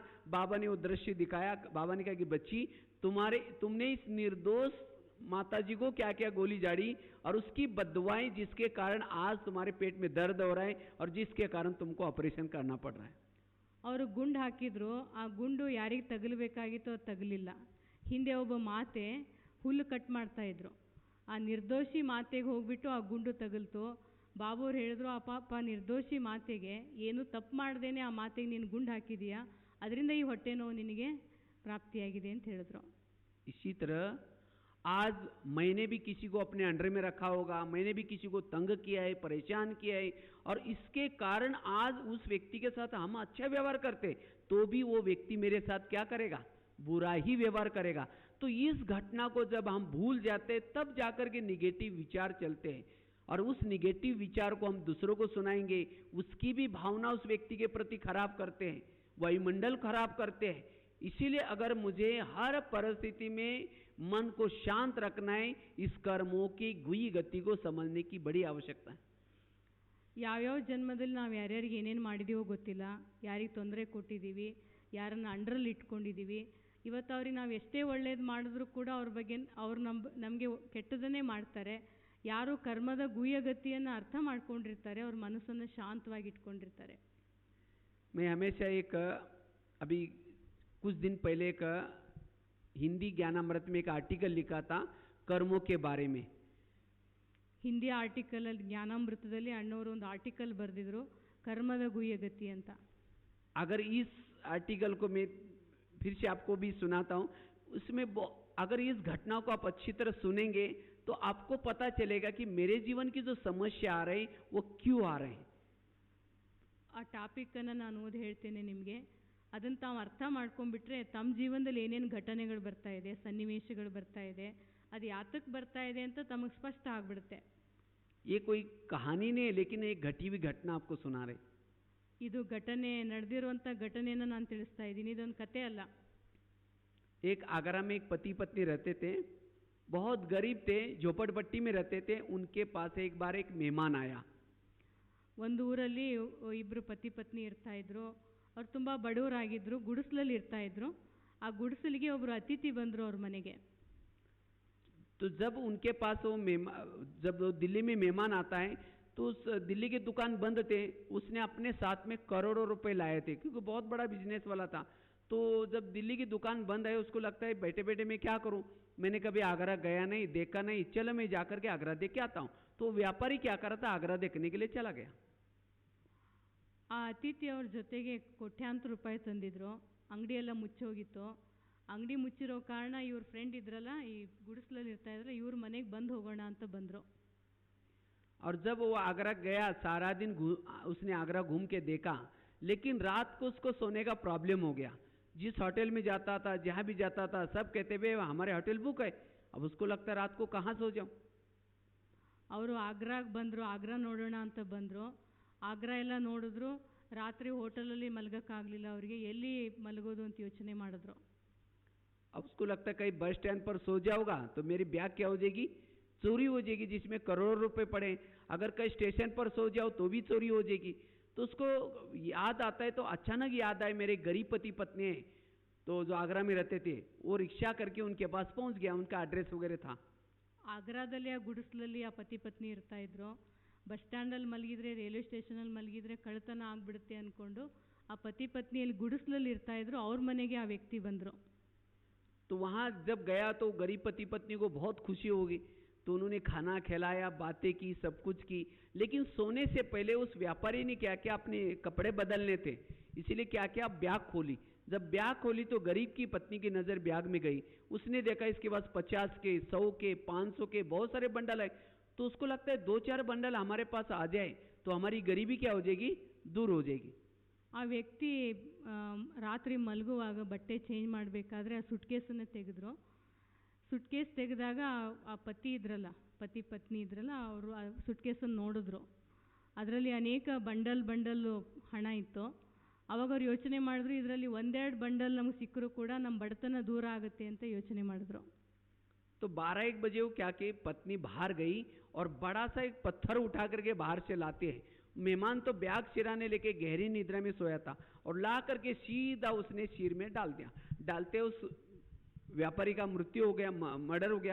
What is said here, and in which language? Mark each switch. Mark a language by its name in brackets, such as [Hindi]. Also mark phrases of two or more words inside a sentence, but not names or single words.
[Hindi] बाबा ने वो दृश्य दिखाया. बाबा ने कहा कि बच्ची, तुमने इस निर्दोष माताजी को क्या क्या गोली झाड़ी और उसकी बददुआएं जिसके कारण आज तुम्हारे पेट में दर्द हो रहा है और जिसके कारण तुमको ऑपरेशन करना पड़ रहा है. [Kannada] ಅವರು ಗುಂಡು ಹಾಕಿದ್ರು, ಆ ಗುಂಡು ಯಾರಿಗೆ ತಗಲಬೇಕಾಗಿತ್ತು ಅದು ತಗಲಿಲ್ಲ. ಹಿಂದೆ ಒಬ್ಬ ಮಾತೆ ಹುಲ್ಲು ಕಟ್ ಮಾಡ್ತಾ ಇದ್ರು, ಆ ನಿರ್ದೋಷಿ ಮಾತೆಗೆ ಹೋಗ್ಬಿಟ್ಟು ಆ ಗುಂಡು ತಗಲ್ತು. ಬಾಬು ಅವ್ರು ಹೇಳಿದ್ರು, ಆ ಪಾಪ ನಿರ್ದೋಷಿ ಮಾತೆಗೆ ಏನು ತಪ್ಪು ಮಾಡ್ದೇನೆ ಆ ಮಾತೆಗೆ ನೀನು ಗುಂಡು ಹಾಕಿದೀಯಾ, ಅದರಿಂದ ಈ ಹೊಟ್ಟೆ ನೋವು ನಿನಗೆ ಪ್ರಾಪ್ತಿಯಾಗಿದೆ ಅಂತ ಹೇಳಿದ್ರು. [Hindi] इसी तरह आज मैंने भी किसी को अपने अंडर में रखा होगा, मैंने भी किसी को तंग किया है, परेशान किया है, और इसके कारण आज उस व्यक्ति के साथ हम अच्छा व्यवहार करते तो भी वो व्यक्ति मेरे साथ क्या करेगा, बुरा ही व्यवहार करेगा. तो इस घटना को जब हम भूल जाते तब जाकर के निगेटिव विचार चलते हैं, और उस निगेटिव विचार को हम दूसरों को सुनाएंगे, उसकी भी भावना उस व्यक्ति के प्रति खराब करते हैं, वायुमंडल खराब करते हैं. इसीलिए अगर मुझे हर परिस्थिति में मन को शांत रखना है, इस कर्मों की गुई गति को समझने की बड़ी आवश्यकता है. [Kannada] ಯಾವ್ಯಾವ ಜನ್ಮದಲ್ಲಿ ನಾವು ಯಾರ್ಯಾರಿಗೆ ಏನೇನು ಮಾಡಿದೀವೋ ಗೊತ್ತಿಲ್ಲ, ಯಾರಿಗೆ ತೊಂದರೆ ಕೊಟ್ಟಿದ್ದೀವಿ, ಯಾರನ್ನ ಅಂಡ್ರಲ್ಲಿ ಇಟ್ಕೊಂಡಿದ್ದೀವಿ. ಇವತ್ತು ಅವ್ರಿಗೆ ನಾವು ಎಷ್ಟೇ ಒಳ್ಳೇದು ಮಾಡಿದ್ರೂ ಕೂಡ ಅವ್ರ ಬಗ್ಗೆ ಅವ್ರು ನಮಗೆ ಕೆಟ್ಟದನ್ನೇ ಮಾಡ್ತಾರೆ. ಯಾರು ಕರ್ಮದ ಗುಯ್ಯಗತಿಯನ್ನು ಅರ್ಥ ಮಾಡ್ಕೊಂಡಿರ್ತಾರೆ, ಅವ್ರ ಮನಸ್ಸನ್ನು ಶಾಂತವಾಗಿ ಇಟ್ಕೊಂಡಿರ್ತಾರೆ. [Hindi] मैं हमेशा एक अभी कुछ दिन पहले एक हिंदी ज्ञानामृत में एक आर्टिकल लिखा था कर्मों के बारे में. [Kannada] ಹಿಂದಿ ಆರ್ಟಿಕಲಲ್ಲಿ ಜ್ಞಾನಾಮೃತದಲ್ಲಿ ಅಣ್ಣವರು ಒಂದು ಆರ್ಟಿಕಲ್ ಬರೆದಿದ್ರು, ಕರ್ಮದ ಗುಯ್ಯಗತಿ ಅಂತ. [Hindi] अगर इस आर्टिकल को मैं फिर से आपको भी सुनाता हूँ, उसमें अगर इस घटना को आप अच्छी तरह सुनेंगे तो आपको पता चलेगा कि मेरे जीवन की जो समस्या आ रही वो क्यों आ रहे हैं. [Kannada] ಆ ಟಾಪಿಕನ್ನು ನಾನು ಓದಿ ಹೇಳ್ತೇನೆ ನಿಮಗೆ. ಅದನ್ನು ತಾವು ಅರ್ಥ ಮಾಡ್ಕೊಂಡ್ಬಿಟ್ರೆ ತಮ್ಮ ಜೀವನದಲ್ಲಿ ಏನೇನು ಘಟನೆಗಳು ಬರ್ತಾ ಇದೆ, ಸನ್ನಿವೇಶಗಳು ಬರ್ತಾ ಇದೆ, ಅದು ಯಾತಕ್ಕೆ ಬರ್ತಾ ಇದೆ ಅಂತ ತಮಗೆ ಸ್ಪಷ್ಟ ಆಗ್ಬಿಡುತ್ತೆ. [Hindi] ये कोई कहानी नहीं है, लेकिन एक घटी हुई घटना आपको सुना रहे. [Kannada] ಇದು ಘಟನೆ ನಡೆದಿರುವಂಥ ಘಟನೆಯನ್ನು ನಾನು ತಿಳಿಸ್ತಾ ಇದ್ದೀನಿ, ಇದೊಂದು ಕತೆ ಅಲ್ಲ. [Hindi] एक आगरा में एक पति पत्नी रहते थे, बहुत गरीब थे, झोपड़पट्टी में रहते थे. उनके पास एक बार एक मेहमान आया. [Kannada] ಒಂದು ಊರಲ್ಲಿ ಇಬ್ಬರು ಪತಿ ಪತ್ನಿ ಇರ್ತಾ ಇದ್ರು. ಅವ್ರು ತುಂಬ ಬಡವರಾಗಿದ್ದರು, ಗುಡಿಸಲಲ್ಲಿ ಇರ್ತಾ ಇದ್ರು. ಆ ಗುಡಿಸಲಿಗೆ ಒಬ್ಬರು ಅತಿಥಿ ಬಂದರು ಅವ್ರ ಮನೆಗೆ. [Hindi] तो जब उनके पास वो जब वो दिल्ली में मेहमान आता है तो उस दिल्ली की दुकान बंद थे, उसने अपने साथ में करोड़ों रुपए लाए थे क्योंकि बहुत बड़ा बिजनेस वाला था. तो जब दिल्ली की दुकान बंद है, उसको लगता है बैठे बैठे मैं क्या करूं, मैंने कभी आगरा गया नहीं, देखा नहीं, चलो मैं जाकर के आगरा देख के आता हूं. तो व्यापारी क्या कर रहा था, आगरा देखने के लिए चला गया. [Kannada] ಆ ಅತಿಥಿ ಅವ್ರ ಜೊತೆಗೆ ಕೋಟ್ಯಾಂತರ ರೂಪಾಯಿ ತಂದಿದ್ರು. ಅಂಗಡಿ ಎಲ್ಲ ಮುಚ್ಚೋಗಿತ್ತು. ಅಂಗಡಿ ಮುಚ್ಚಿರೋ ಕಾರಣ ಇವ್ರ ಫ್ರೆಂಡ್ ಇದ್ರಲ್ಲ, ಈ ಗುಡಿಸಲಲ್ಲಿ ಇರ್ತಾ ಇದ್ರಲ್ಲ, ಇವ್ರ ಮನೆಗೆ ಬಂದು ಹೋಗೋಣ ಅಂತ ಬಂದರು. [Hindi] और जब वो आगरा गया, सारा दिन उसने आगरा घूम के देखा, लेकिन रात को उसको सोने का प्रॉब्लम हो गया. जिस होटल में जाता था, जहाँ भी जाता था, सब कहते हुए हमारे [English] hotel book [Hindi] है. अब उसको लगता है रात को कहाँ सो जाऊँ. [Kannada] ಅವರು ಆಗ್ರಾಗೆ ಬಂದರು, ಆಗ್ರಾ ನೋಡೋಣ ಅಂತ ಬಂದರು. ಆಗ್ರಾ ಎಲ್ಲ ನೋಡಿದ್ರು, ರಾತ್ರಿ ಹೋಟೆಲಲ್ಲಿ ಮಲಗೋಕ್ಕಾಗಲಿಲ್ಲ ಅವರಿಗೆ. ಎಲ್ಲಿ ಮಲಗೋದು ಅಂತ ಯೋಚನೆ ಮಾಡಿದ್ರು. [Hindi] अब उसको लगता है कहीं [English] bus stand [Hindi] पर सो जाऊंगा तो मेरी बैग क्या हो जाएगी, चोरी हो जाएगी, जिसमें करोड़ों रुपए पड़े. अगर कहीं स्टेशन पर सो जाओ तो भी चोरी हो जाएगी. तो उसको याद आता है, तो अचानक याद आए मेरे गरीब पति पत्नी हैं तो जो आगरा में रहते थे, वो रिक्शा करके उनके पास पहुंच गया. उनका एड्रेस वगैरह था. [Kannada] ಆಗ್ರಾದಲ್ಲಿ ಆ ಗುಡಿಸಲಲ್ಲಿ ಆ ಪತಿ ಪತ್ನಿ ಇರ್ತಾ ಇದ್ರು. [English] bus standalli [Kannada] ಮಲಗಿದ್ರೆ, [English] railway stationalli [Kannada] ಮಲಗಿದ್ರೆ ಕಳ್ಳತನ ಆಗಿಬಿಡುತ್ತೆ ಅಂದ್ಕೊಂಡು ಆ ಪತಿ ಪತ್ನಿಯಲ್ಲಿ ಗುಡಿಸಲಲ್ಲಿ ಇರ್ತಾ ಇದ್ರು. ಅವ್ರ ಮನೆಗೆ ಆ ವ್ಯಕ್ತಿ ಬಂದರು. [Hindi] तो वहाँ जब गया तो गरीब पति पत्नी को बहुत खुशी होगी. तो तो उन्होंने खाना खिलाया, बातें की, सब कुछ की, लेकिन सोने से पहले उस व्यापारी ने क्या किया, अपने कपड़े बदलने थे, इसीलिए क्या किया, बैग खोली। जब बैग खोली तो गरीब की पत्नी की नज़र बैग में गई। उसने देखा इसके पास 50 के, 100 के, 500 के बहुत सारे बंडल है। तो उसको लगता है 2-4 बंडल हमारे पास आ जाए तो हमारी गरीबी क्या हो जाएगी, दूर हो जाएगी। [Kannada] ಆ ವ್ಯಕ್ತಿ ರಾತ್ರಿ ಮಲಗುವಾಗ ಬಟ್ಟೆ ಚೇಂಜ್ ಮಾಡಬೇಕಾದ್ರೆ ಆ ಸುಟ್ಕೇಸನ್ನು ತೆಗೆದ್ರು. ಸುಟ್ಕೇಸ್ ತೆಗೆದಾಗ ಆ ಪತಿ ಪತ್ನಿ ಇದ್ರಲ್ಲ, ಅವರು ಆ ಸುಟ್ಕೇಸನ್ನು ನೋಡಿದ್ರು. ಅದರಲ್ಲಿ ಅನೇಕ ಬಂಡಲ್ಲು ಹಣ ಇತ್ತು. ಅವಾಗ ಅವ್ರು ಯೋಚನೆ ಮಾಡಿದ್ರು, ಇದರಲ್ಲಿ 1-2 ಬಂಡಲ್ ನಮಗೆ ಸಿಕ್ಕರೂ ಕೂಡ ನಮ್ಮ ಬಡತನ ದೂರ ಆಗುತ್ತೆ ಅಂತ ಯೋಚನೆ ಮಾಡಿದ್ರು. [Hindi] तो 12-1 बजे वो क्या कि पत्नी बाहर गई और बड़ा सा एक पत्थर उठा करके बाहर से लाते हैं। मेहमान तो बैग सिराने लेके गहरी निद्रा में सोया था और ला करके सीधा उसने सिर में डाल दिया। डालते उस व्यापारी का मृत्यु हो गया, मर्डर हो गया।